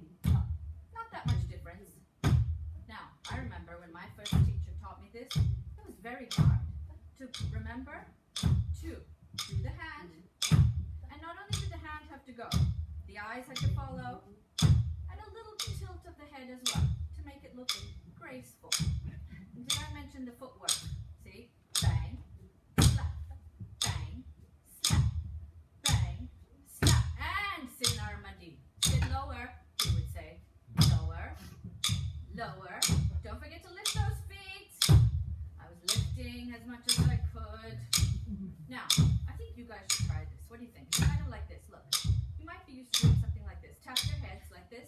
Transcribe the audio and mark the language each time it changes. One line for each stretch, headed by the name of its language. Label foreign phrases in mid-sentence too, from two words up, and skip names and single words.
English: Not that much difference. Now, I remember when my first teacher taught me this, it was very hard to remember to do the hand. And not only did the hand have to go, the eyes had to follow, and a little tilt of the head as well to make it look graceful. And did I mention the footwork? See? Bang, slap, bang, slap, bang, slap, and sit Armandi. Sit lower, he would say. Lower, lower. Don't forget to lift those feet. I was lifting as much as I could. Now, I think you guys should try this. What do you think? It's kind of like this. Look, you might be used to doing something like this. Tap your heads like this.